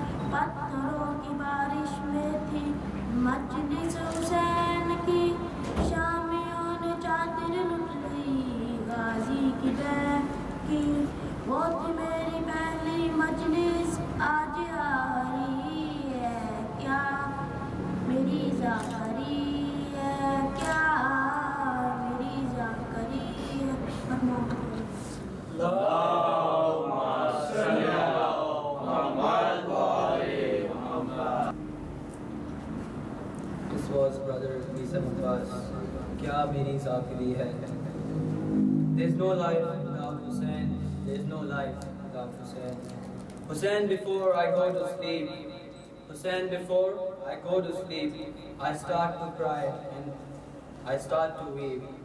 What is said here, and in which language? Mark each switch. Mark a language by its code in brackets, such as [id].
[ur] پتھروں کی بارش میں تھی مجلس حسین کی، شامیوں نے چادر لٹ لی غازی کی بیعت کی، وہ تھی میری پہلی مجلس آج آ رہی ہے، کیا میری ذاکری ہے، کیا میری ذاکری ہے. [ar] اللهم صل على محمد وعلى محمد. [en] This was Brother Misam Abbas. [ur] Kya meri zakiri hai. [en] There's no life without Hussein. There's no life without Hussein. Hussein, before I go to sleep, Hussein, before I go to sleep, I start to cry and I start to weep.